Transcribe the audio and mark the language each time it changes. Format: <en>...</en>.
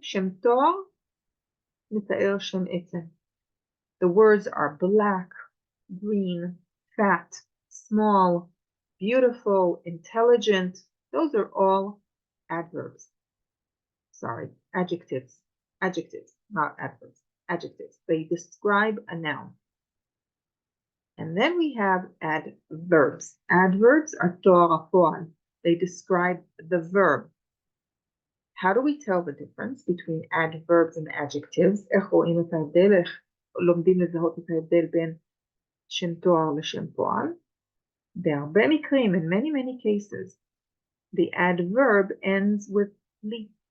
<he>Shem to'ar מתאר שם עצם.</he> <en>The words are black, green, fat, small, beautiful, intelligent. Those are all adverbs. Sorry, adjectives. Adjectives, not adverbs. Adjectives. They describe a noun. And then we have adverbs. Adverbs are תואר הפועל. They describe the verb. How do we tell the difference between adverbs and adjectives?</en> <he>איך רואים את ההבדל? איך לומדים לזהות את ההבדל בין שם תואר לשם פועל? בהרבה מקרים,</he> <en>in many cases, the adverb ends with לי.</en>